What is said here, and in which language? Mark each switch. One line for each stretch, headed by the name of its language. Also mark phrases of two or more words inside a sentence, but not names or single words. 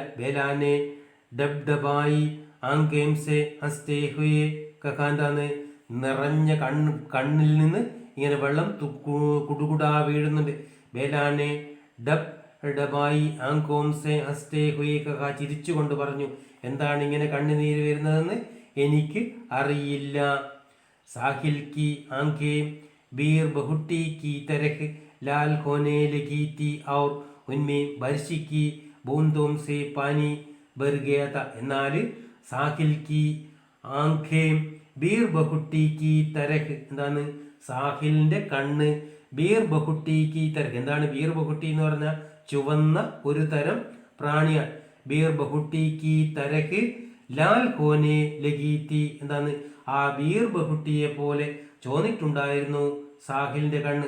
Hindi: बेला ने डब डबाई आंखें से हंसते हुए कहा,
Malayalam: എന്താണ് നിറഞ്ഞ കണ്ണിൽ നിന്ന് ഇങ്ങനെ വെള്ളം കുടുകുടാ വീഴുന്നുണ്ട്.
Hindi: बेला ने डब डबाई आंखों से हंसते हुए कहा,
Malayalam: ചിരിച്ചുകൊണ്ട് പറഞ്ഞു എന്താണ് ഇങ്ങനെ കണ്ണുനീര് വരുന്നതെന്ന് എനിക്ക് അറിയില്ല.
Hindi: साहिल की आंखें बीर बहूटी की तरह लाल होने लगी थी और उनमें बारिश की बूंदों से पानी भर गया था.
Malayalam: എന്നാൽ
Hindi: साहिल की आंखें बीर बहूटी की तरह,
Malayalam: എന്താണ് സാഹിലിന്റെ കണ്ണ്
Hindi: बीर बहूटी की तरह,
Malayalam: എന്താണ് ബീർ ബഹുട്ടി എന്ന് പറഞ്ഞാൽ ചുവന്ന ഒരു തരം പ്രാണിയാണ്.
Hindi: बीर बहूटी की तरह लाल होने लगी थी,
Malayalam: എന്താണ് ആ ബീർ ബഹുട്ടിയെ പോലെ ചോന്നിട്ടുണ്ടായിരുന്നു സാഹിലിന്റെ കണ്ണ്.